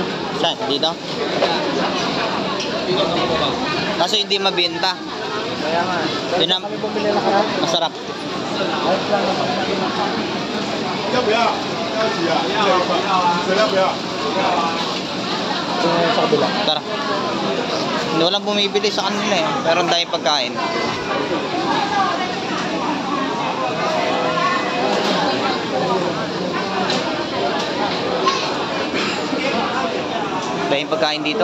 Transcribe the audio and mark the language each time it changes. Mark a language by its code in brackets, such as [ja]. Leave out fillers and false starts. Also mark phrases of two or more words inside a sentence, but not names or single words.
[tl] Saan? Dito? Kaso hindi mabenta. Kaya nga. Yun ang Kami bumili na karami. masarap. Ayos lang naman. [zh] 要不要？要几啊？谁要不要？ [tl] Doon na sa kabila. Tara. Hindi walang bumibili sa kanila eh. Pero ang dahil pagkain. Dahil pagkain dito.